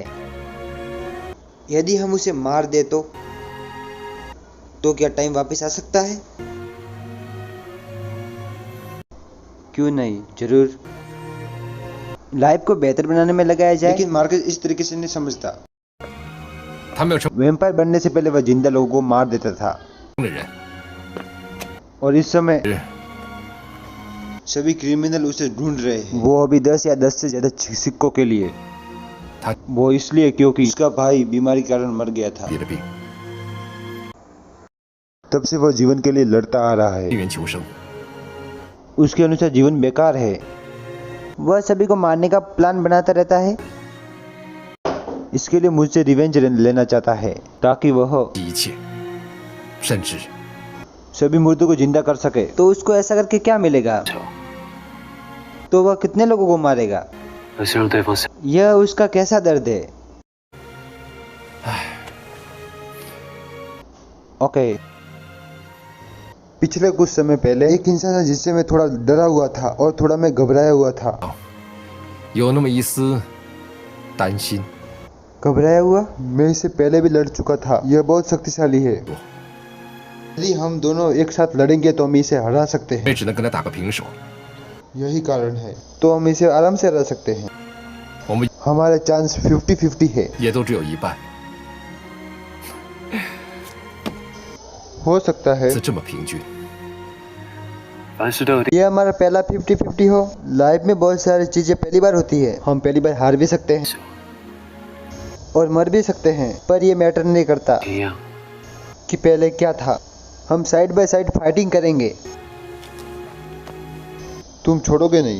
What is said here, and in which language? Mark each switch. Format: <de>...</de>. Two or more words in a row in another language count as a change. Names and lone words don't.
<hi>यदि हम उसे मार दे तो क्या टाइम वापस आ सकता है? क्यों नहीं, जरूर। लाइफ को बेहतर बनाने में लगाया जाए। लेकिन मार्केट इस तरीके से नहीं समझता।</hi> <zh>他没有成</zh> <hi>वैम्पायर बनने से पहले वह जिंदा लोगों को मार देता था,</hi> <zh>功的人，</zh> <hi>और इस समय</hi> <zh>是</zh> <hi>सभी क्रिमिनल उसे ढूंढ रहे हैं। वो अभी 10 या 10 से ज्यादा सिक्कों के लिए। था वो इसलिए क्योंकि उसका भाई बीमारी के कारण मर गया था।</hi> <zh>别的病，</zh> <hi>तब से वह जीवन के लिए लड़ता आ रहा है।</hi> <zh>病源求生。</zh> <hi>उसके अनुसार जीवन बेकार है। वह सभी को मारने का प्लान बनाता रहता है। इसके लिए मुझसे रिवेंज लेना चाहता है ताकि वह</hi> <zh>一切，甚至</zh> <hi>सभी मुर्दों को जिंदा कर सके। तो उसको ऐसा करके क्या मिलेगा? तो वह कितने लोगों को मारेगा?</hi> <zh>而是让对方想</zh> <hi>यह उसका कैसा दर्द है? ओके। पिछले कुछ समय पहले एक इंसान था जिससे मैं थोड़ा डरा हुआ था और थोड़ा मैं घबराया हुआ था।</hi> <zh>有那么一丝担心。</zh> <hi>घबराया हुआ? मैं इससे पहले भी लड़ चुका था। यह बहुत शक्तिशाली है। यदि हम दोनों एक साथ लड़ेंगे तो हम इसे हरा सकते</hi> <zh>我</zh> <hi>हैं।</hi> <zh>也只能跟他打个平手。</zh> <hi>यही कारण है। तो हम इसे आराम से हरा सकते हैं।</hi> <zh>我们</zh> <hi>हमारे चांस 50-50 है।</hi> <zh>也都只有一半，</zh> <hi>हो सकता है</hi> <zh>是这么平均。凡事都有点</zh> <hi>ये हमारा पहला 50-50 हो। लाइफ में बहुत सारी चीजें पहली बार होती है। हम पहली बार हार भी सकते हैं और मर भी सकते हैं, पर ये मैटर नहीं करता</hi> <zh>一样。</zh> <hi>कि पहले क्या था। हम</hi> <en>side by side fighting</en> <hi>करेंगे। तुम छोड़ोगे नहीं।</hi>